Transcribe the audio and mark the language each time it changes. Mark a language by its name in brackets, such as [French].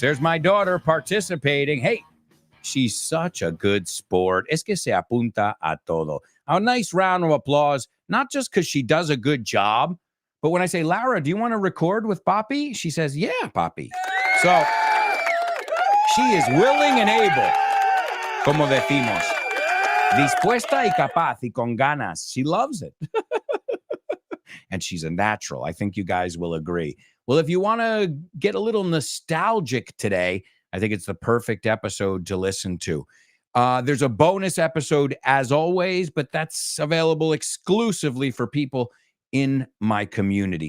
[English] There's my daughter participating. Hey, she's such a good sport. [Spanish] Es que se apunta a todo. [English] A nice round of applause, not just because she does a good job, but when I say, Lara, do you want to record with Papi? She says, yeah, Papi. So she is willing and able, [Spanish] como decimos, dispuesta y capaz y con ganas. [English] She loves it. And she's a natural. I think you guys will agree. Well, if you want to get a little nostalgic today, I think it's the perfect episode to listen to. There's a bonus episode as always, but that's available exclusively for people in my community.